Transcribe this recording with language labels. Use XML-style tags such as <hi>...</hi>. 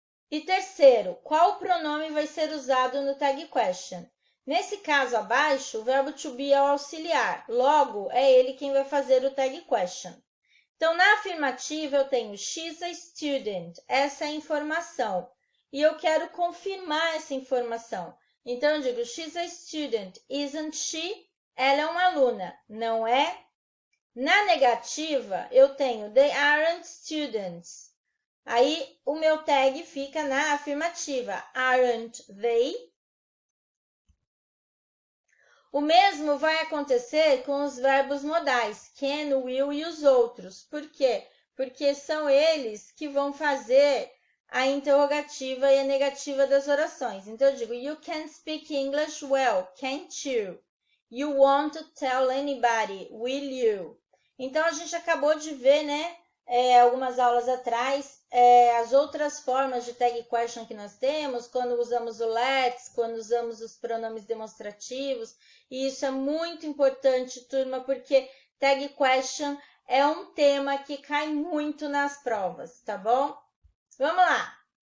<pt>E terceiro, qual pronome vai ser usado no tag question? Nesse caso abaixo, o verbo to be é o auxiliar, logo é ele quem vai fazer o tag question. Então, na afirmativa, eu tenho</pt> <en>she's a student,</en> <pt>essa é a informação. E eu quero confirmar essa informação. Então, eu digo,</pt> <en>she's a student, isn't she?</en> <pt>Ela é uma aluna, não é? Na negativa, eu tenho</pt> <en>they aren't students.</en> <pt>Aí, o meu tag fica na afirmativa,</pt> <en>aren't they?</en> <pt>O mesmo vai acontecer com os verbos modais, can, will e os outros. Por quê? Porque são eles que vão fazer a interrogativa e a negativa das orações. Então, eu digo,</pt> <en>you can speak English well, can't you? You won't tell anybody, will you?</en> <pt>Então, a gente acabou de ver, né, algumas aulas atrás, as outras formas de tag question que nós temos, quando usamos o let's, quando usamos os pronomes demonstrativos. E isso é muito importante, turma, porque tag question é um tema que cai muito nas provas, tá bom? Vamos lá!</pt>